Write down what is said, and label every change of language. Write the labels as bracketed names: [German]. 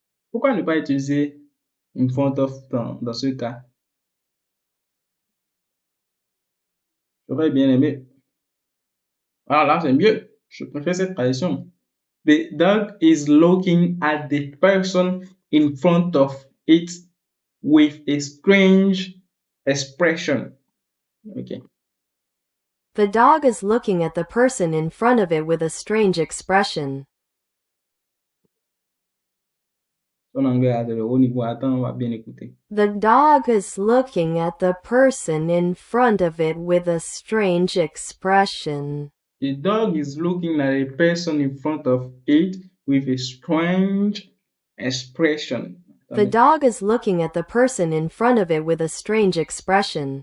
[French] Pourquoi ne pas utiliser [English] in front of [French] dans ce cas? J'aurais bien aimé. Ah là, c'est mieux. Je préfère cette tradition. [English] The dog is looking at the person in front of it with a strange expression. Okay. The dog is looking at the person in front of it with a strange expression. [French] Son anglais a de haut niveau. Attends, on va bien écouter. [English] The dog is looking at the person in front of it with a strange expression. The dog is looking at a person in front of it with a strange expression. The dog is looking at the person in front of it with a strange expression.